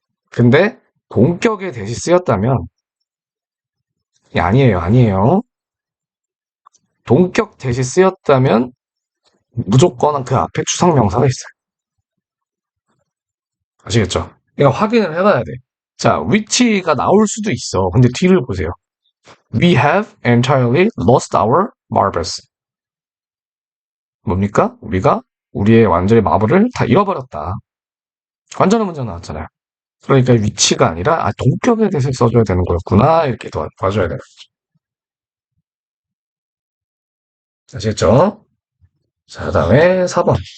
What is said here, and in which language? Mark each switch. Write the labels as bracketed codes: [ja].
[ko] 근데 동격의 대시 쓰였다면 아니에요, 아니에요. 동격 대시 쓰였다면 무조건 그 앞에 추상명사가 있어요. 아시겠죠? 그러니까 확인을 해봐야 돼. 자, which가 나올 수도 있어. 근데 뒤를 보세요. [en] We have entirely lost our marbles. [ko] 뭡니까? 우리가 우리의 완전히 마블을 다 잃어버렸다. 완전한 문장 나왔잖아요. 그러니까 위치가 아니라 동격에 대해서 써줘야 되는 거였구나 이렇게 봐줘야 돼요. 아시겠죠? 자, 그다음에 4번.